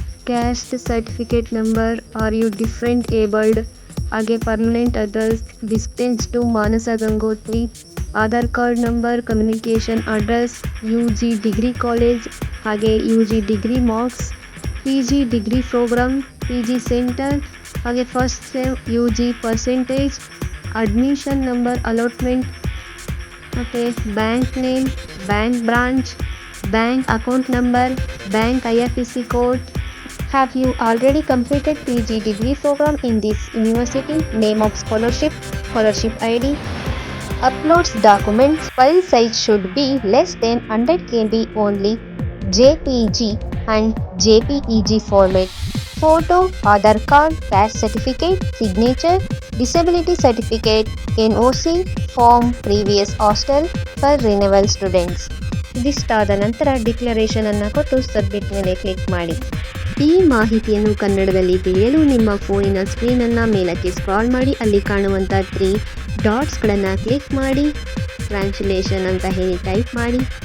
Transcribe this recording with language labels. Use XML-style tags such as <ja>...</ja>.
<en>Caste certificate number, are you different abled ಹಾಗೆ permanent address, distance to Manasa Gangotri, Aadhaar card number, communication address, UG degree college ಹಾಗೆ UG degree marks, PG degree programme, PG centre ಹಾಗೆ first sem UG percentage, admission number, allotment ಮತ್ತು bank name, bank branch, bank account number, bank IFSC code. Have you already completed PG degree program in this university? Name of scholarship, scholarship ID. Uploads documents. File size should be less than 100 KB only. JPG and JPEG format. Photo, Aadhaar card, caste certificate, signature, disability certificate, NOC, form, previous hostel for renewal students.</en> <kn>ಇದಿಷ್ಟಾದ ನಂತರ declaration ಅನ್ನು ಕೊಟ್ಟು submit ಮೇಲೆ click ಮಾಡಿ. ಈ ಮಾಹಿತಿಯನ್ನು ಕನ್ನಡದಲ್ಲಿ ತಿಳಿಯಲು ನಿಮ್ಮ ಫೋನಿನ ಸ್ಕ್ರೀನನ್ನು ಮೇಲಕ್ಕೆ ಸ್ಕ್ರಾಲ್ ಮಾಡಿ ಅಲ್ಲಿ ಕಾಣುವಂಥ 3 ಡಾಟ್ಸ್ಗಳನ್ನು ಕ್ಲಿಕ್ ಮಾಡಿ ಟ್ರಾನ್ಸ್ಲೇಷನ್ ಅಂತ ಹೇಳಿ ಟೈಪ್ ಮಾಡಿ.</kn>